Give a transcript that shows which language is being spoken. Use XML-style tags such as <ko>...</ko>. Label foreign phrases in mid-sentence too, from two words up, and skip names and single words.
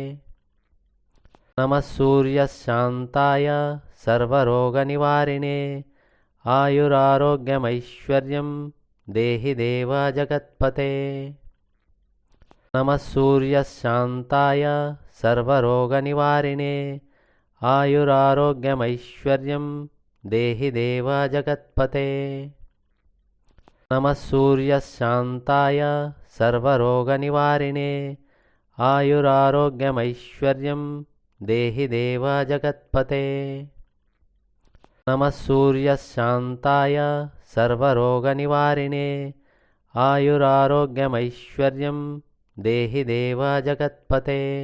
<sa>నమః సూర్య శాంతాయ సర్వరోగ నివారిణే ఆయురారోగ్యమైశ్వర్యం దేహి దేవ జగత్పతే. నమః సూర్య శాంతాయ సర్వరోగ నివారిణే ఆయురారోగ్యమైశ్వర్యం దేహి దేవ జగత్పతే. नमः सूर्यशान्ताय सर्वरोगनिवारिणे आयुरारोग्यमैश्वर्यं देहि देव जगत्पते। नमः सूर्यशान्ताय सर्वरोगनिवारिणे आयुरारोग्यमैश्वर्यं देहि देव जगत्पते।</sa>